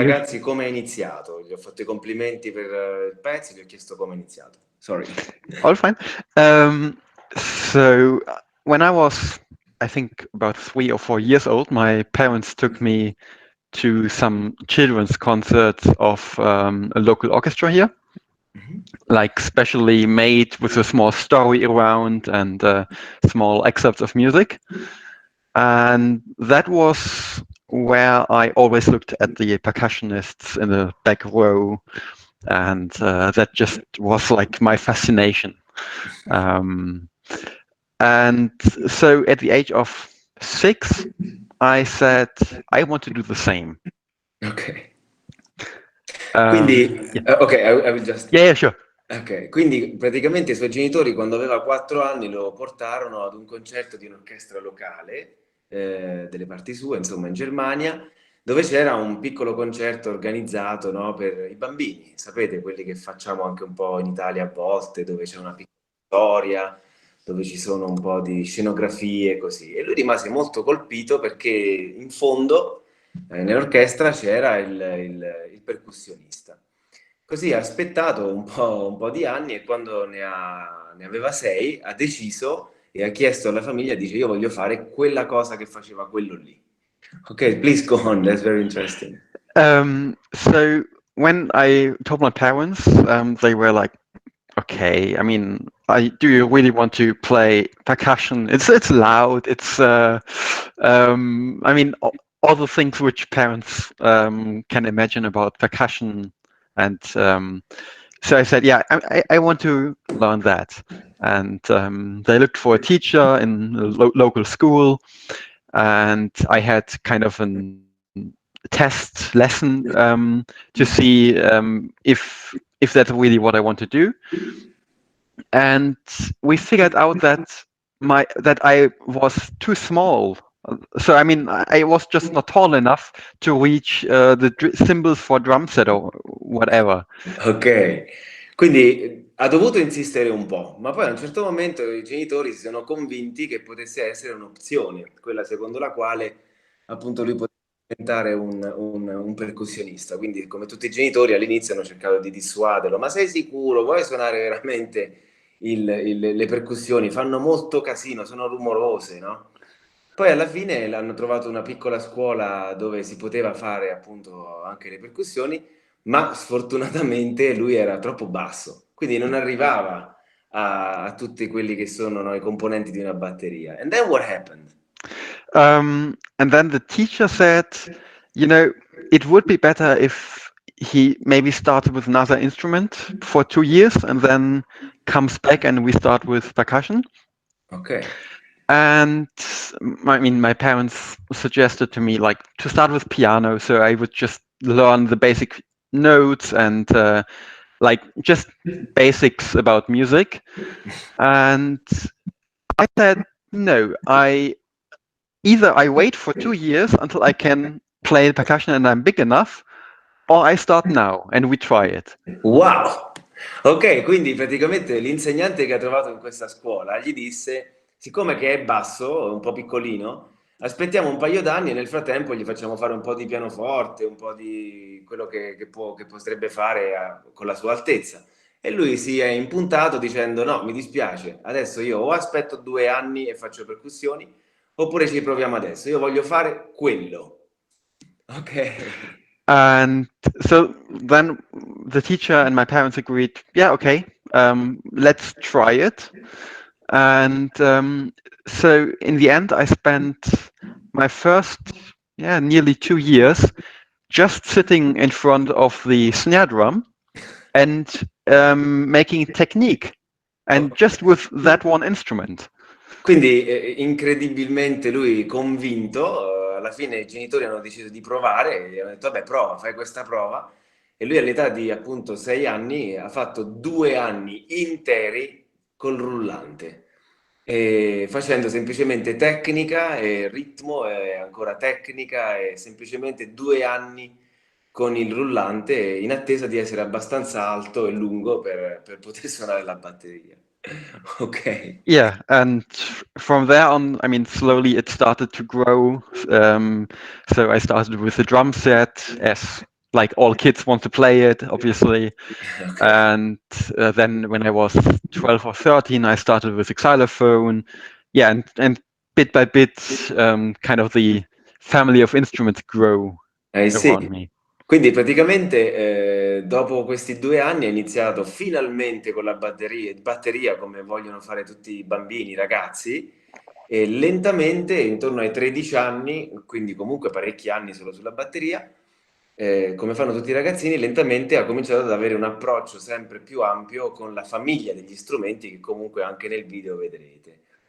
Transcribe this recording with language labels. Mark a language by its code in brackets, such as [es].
[it] ragazzi, come è iniziato. Gli ho fatto i complimenti per il pezzo, gli ho chiesto come è iniziato. [en] Sorry. All fine. So when I was, I think, about 3 or 4 years old, my parents took me to some children's concerts of a local orchestra here, like specially made with a small story around and small excerpts of music. And that was where I always looked at the percussionists in the back row, and that just was like my fascination. And so at the age of 6, I said, I want to do the same. [it] Ok. Quindi, [en] yeah. ok, I will just... Yeah, sure. [it] Ok, quindi praticamente i suoi genitori quando aveva 4 anni lo portarono ad un concerto di un'orchestra locale, delle parti sue, insomma in Germania, dove c'era un piccolo concerto organizzato, no, per i bambini, sapete, quelli che facciamo anche un po' in Italia a volte, dove c'è una piccola storia, dove ci sono un po' di scenografie e così. E lui rimase molto colpito perché in fondo nell'orchestra c'era il percussionista. Così ha aspettato un po' di anni e quando ne aveva 6 ha deciso e ha chiesto alla famiglia, dice io voglio fare quella cosa che faceva quello lì. [en] Ok, please go on, that's very interesting. So when I told my parents, they were like, okay, I mean, do you really want to play percussion? It's loud. It's I mean, all the things which parents can imagine about percussion, and so I said, yeah, I want to learn that. And they looked for a teacher in a local school, and I had kind of an test lesson to see if that's really what I want to do. And we figured out that I was too small. So I mean, I was just not tall enough to reach the cymbals for drum set or whatever. [it] Ok, quindi ha dovuto insistere un po', ma poi a un certo momento i genitori si sono convinti che potesse essere un'opzione, quella secondo la quale appunto lui poteva diventare un percussionista. Quindi come tutti i genitori all'inizio hanno cercato di dissuaderlo, ma sei sicuro? Vuoi suonare veramente le percussioni? Fanno molto casino, sono rumorose, no? Poi alla fine hanno trovato una piccola scuola dove si poteva fare appunto anche le percussioni, ma sfortunatamente lui era troppo basso, quindi non arrivava a tutti quelli che sono, no, i componenti di una batteria. [en] And then what happened? And then the teacher said, you know, it would be better if he maybe started with another instrument for 2 years and then comes back and we start with percussion. Okay. And I mean, my parents suggested to me like to start with piano, so I would just learn the basic notes and like just basics about music. And I said, no, either I wait for 2 years until I can play percussion and I'm big enough, or I start now and we try it. Wow! [it] Ok, quindi praticamente l'insegnante che ha trovato in questa scuola gli disse, siccome che è basso, un po' piccolino, aspettiamo un paio d'anni e nel frattempo gli facciamo fare un po' di pianoforte, un po' di quello che potrebbe fare con la sua altezza. E lui si è impuntato dicendo, no, mi dispiace, adesso io o aspetto 2 anni e faccio percussioni, oppure ci proviamo adesso, io voglio fare quello. Ok. [en] And so then the teacher and my parents agreed, yeah, okay, let's try it. And so in the end, I spent my first, nearly 2 years just sitting in front of the snare drum and making technique, and just with that one instrument. [it] Quindi incredibilmente lui convinto, alla fine i genitori hanno deciso di provare e gli hanno detto vabbè prova, fai questa prova e lui all'età di appunto 6 anni ha fatto 2 anni interi col rullante, e facendo semplicemente tecnica e ritmo e ancora tecnica e semplicemente 2 anni con il rullante in attesa di essere abbastanza alto e lungo per poter suonare la batteria. Ok. [en] Yeah, and from there on, I mean, slowly it started to grow. So I started with the drum set, as like all kids want to play it, obviously. Ok. And then when I was 12 or 13, I started with the xylophone. Yeah, and bit by bit, kind of the family of instruments grow [it] Sì. [en] around me. [it] Quindi praticamente dopo questi 2 anni hai iniziato finalmente con la batteria come vogliono fare tutti i bambini, i ragazzi, e lentamente intorno ai 13 anni, quindi comunque parecchi anni solo sulla batteria, come fanno tutti i ragazzini, lentamente ha cominciato ad avere un approccio sempre più ampio con la famiglia degli strumenti che comunque anche nel video vedrete.